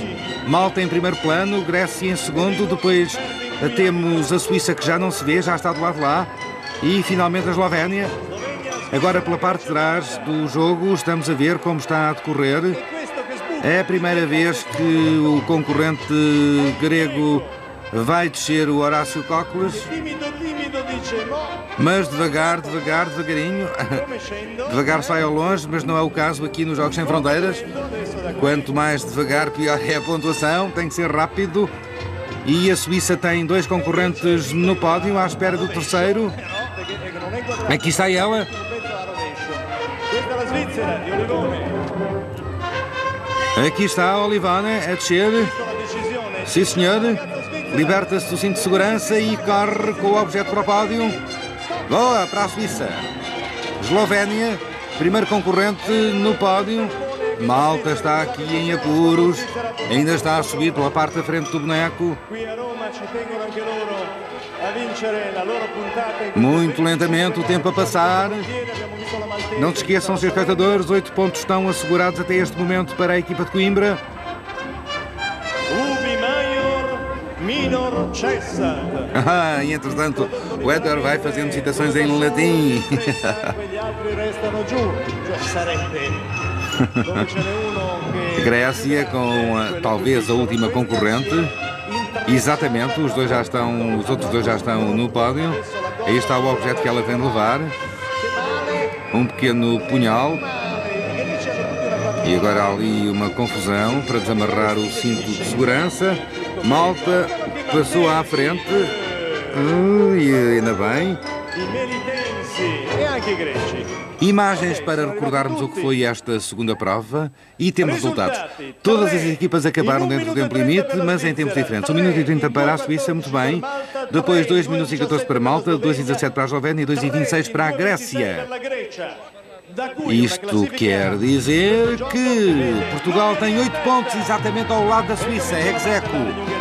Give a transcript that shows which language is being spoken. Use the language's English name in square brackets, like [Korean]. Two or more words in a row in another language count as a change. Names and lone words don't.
[Portuguese] Malta em primeiro plano, Grécia em segundo. Depois temos a Suíça, que já não se vê, já está do lado de lá. E finalmente a Eslovénia. Agora pela parte de trás do jogo estamos a ver como está a decorrer. É a primeira vez que o concorrente grego Vai descer o Horácio Cócoras, [Italian] Timido, dice, mo, [Portuguese] mas devagar, devagarinho. [Italian] come scendo? [Portuguese] Devagar sai ao longe, mas não é o caso aqui nos Jogos Sem Fronteiras. Quanto mais devagar, pior é a pontuação. Tem que ser rápido. E a Suíça tem 2 concorrentes no pódio, à espera do terceiro. Aqui está ela. [Italian] Questa è la Svizzera di Olivone. [Portuguese] Aqui está a Olivone a descer. [Italian] La decisione. [Portuguese] Sim, senhor. Liberta-se do cinto de segurança e corre com o objeto para o pódio. Boa para a Suíça. Eslovénia, primeiro concorrente no pódio. Malta está aqui em apuros. Ainda está a subir pela parte da frente do boneco. [Italian] Qui a Roma ci tengono anche loro a vincere la loro puntata. [Portuguese] Muito lentamente o tempo a passar. [Italian] Abbiamo visto la Maltese. [Portuguese] Não se esqueçam, seus espectadores, 8 pontos estão assegurados até este momento para a equipa de Coimbra. [Latin] Ubi Maior Minor Cessat. [Portuguese] E entretanto, o Éder vai fazendo citações em latim. [Italian] Quegli altri restano giù. Cioè sarebbe dove ce n'è uno che [Portuguese] Grécia com talvez a última concorrente. Exatamente, os outros dois já estão no pódio. Aí está o objeto que ela vem levar. Um pequeno punhal. E agora há ali uma confusão para desamarrar o cinto de segurança. Malta passou à frente. E ainda bem. [Italian] i melitensi e anche i greci. [Portuguese] Imagens para recordarmos o que foi esta segunda prova e temos resultados. Todas as equipas acabaram dentro do tempo limite, mas em tempos diferentes. 1 minuto e 30 para a Suíça, muito bem. Depois 2 minutos e 14 para Malta, 2 e 17 para a Eslovénia e 2 e 26 para a Grécia. Isto quer dizer que Portugal tem 8 pontos exatamente ao lado da Suíça, ex-aequo.